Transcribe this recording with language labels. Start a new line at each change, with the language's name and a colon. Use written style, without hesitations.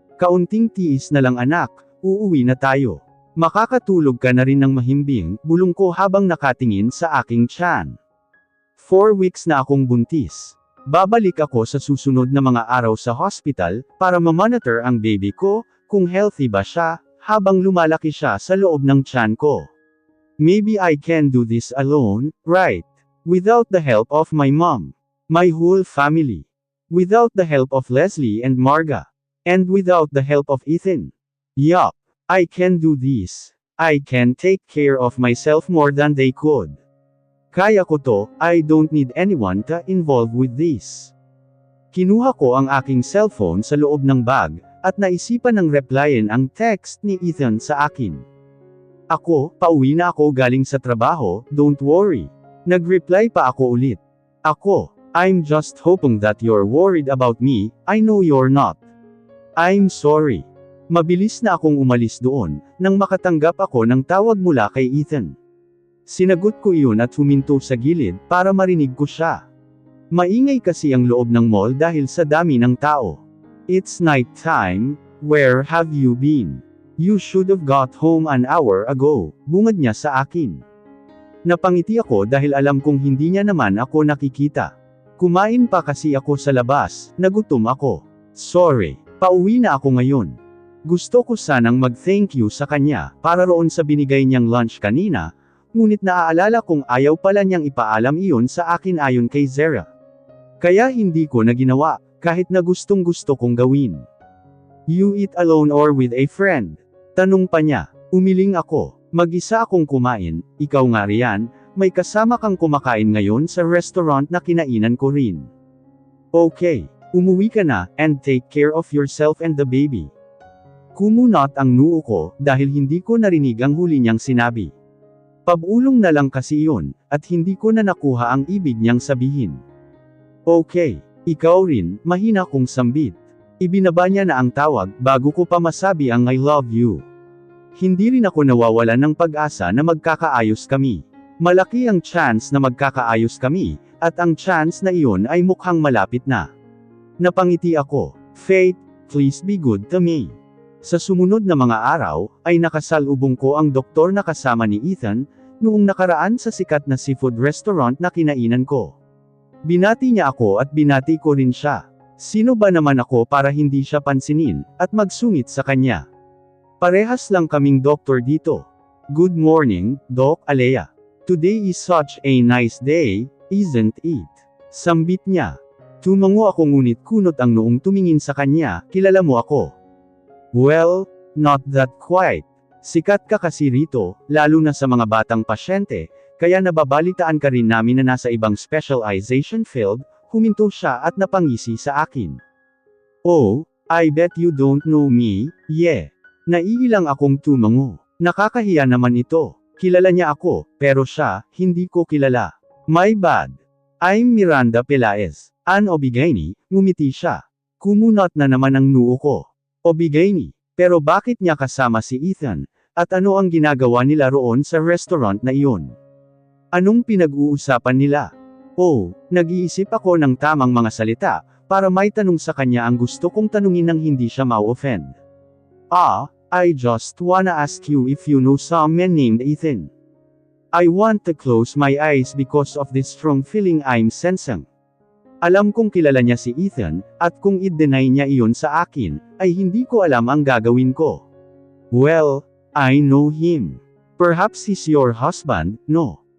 Filipino: Kaunting tiis na lang anak, uuwi na tayo. Makakatulog ka na rin ng mahimbing, bulong ko habang nakatingin sa aking tiyan. 4 weeks na akong buntis. Babalik ako sa susunod na mga araw sa hospital, para mamonitor ang baby ko, kung healthy ba siya, habang lumalaki siya sa loob ng tiyan ko.
English: Maybe I can do this alone, right? Without the help of my mom. My whole family. Without the help of Leslie and Marga. And without the help of Ethan. Yup. I can do this. I can take care of myself more than they could.
Filipino: Kaya ko to,
English: I don't need anyone to involve with this.
Filipino: Kinuha ko ang aking cellphone sa loob ng bag, at naisipan ng replyan ang text ni Ethan sa akin. Ako, pauwi na ako galing sa trabaho,
English: don't worry.
Filipino: Nag-reply pa ako ulit.
English: Ako, I'm just hoping that you're worried about me, I know you're not. I'm sorry.
Filipino: Mabilis na akong umalis doon, nang makatanggap ako ng tawag mula kay Ethan. Sinagot ko iyon at huminto sa gilid, para marinig ko siya. Maingay kasi ang loob ng mall dahil sa dami ng tao.
English: It's night time, where have you been? You should have got home an hour ago, bungad niya sa akin.
Filipino: Napangiti ako dahil alam kong hindi niya naman ako nakikita. Kumain pa kasi ako sa labas, nagutom ako. Sorry, pauwi na ako ngayon. Gusto ko sanang mag-thank you sa kanya, para roon sa binigay niyang lunch kanina, ngunit naaalala kong ayaw pala niyang ipaalam iyon sa akin ayon kay Zara. Kaya hindi ko na ginawa, kahit na gustong gusto kong gawin.
English: You eat alone or with a friend?
Filipino: Tanong pa niya. Umiling ako. Mag-isa akong kumain, ikaw nga riyan, may kasama kang kumakain ngayon sa restaurant na kinainan ko rin.
English: Okay,
Filipino: umuwi ka na,
English: and take care of yourself and the baby.
Filipino: Kumunot ang noo ko, dahil hindi ko narinig ang huli niyang sinabi. Pabulong na lang kasi iyon, at hindi ko na nakuha ang ibig niyang sabihin. Okay, ikaw rin, mahina kong sambit. Ibinaba niya na ang tawag, bago ko pa masabi ang
English: I love you.
Filipino: Hindi rin ako nawawalan ng pag-asa na magkakaayos kami. Malaki ang chance na magkakaayos kami, at ang chance na iyon ay mukhang malapit na. Napangiti ako.
English: Fate, please be good to me.
Filipino: Sa sumunod na mga araw, ay nakasalubong ko ang doktor na kasama ni Ethan, noong nakaraan sa sikat na seafood restaurant na kinainan ko. Binati niya ako at binati ko rin siya. Sino ba naman ako para hindi siya pansinin, at magsungit sa kanya? Parehas lang kaming doktor dito.
English: Good morning,
Filipino: Doc Alea.
English: Today is such a nice day, isn't it?
Filipino: Sambit niya. Tumango ako ngunit kunot ang noong tumingin sa kanya, kilala mo ako.
English: Well, not that quite.
Filipino: Sikat ka kasi rito, lalo na sa mga batang pasyente, kaya nababalitaan ka rin namin na nasa ibang specialization field, huminto siya at napangisi sa akin.
English: Oh, I bet you don't know me, yeah.
Filipino: Naiilang akong tumango. Nakakahiya naman ito. Kilala niya ako, pero siya, hindi ko kilala.
English: My bad. I'm Miranda Pelaez.
Filipino: Ann Obigaini, ngumiti siya. Kumunot na naman ang noo ko. Obigaini, pero bakit niya kasama si Ethan? At ano ang ginagawa nila roon sa restaurant na iyon? Anong pinag-uusapan nila? Oh, nag-iisip ako ng tamang mga salita, para may tanong sa kanya ang gusto kong tanungin nang hindi siya ma-offend.
English: I just wanna ask you if you know some man named Ethan. I want to close my eyes because of this strong feeling I'm sensing.
Filipino: Alam kong kilala niya si Ethan, at kung i-deny niya iyon sa akin, ay hindi ko alam ang gagawin ko.
English: Well, I know him. Perhaps he's your husband, no?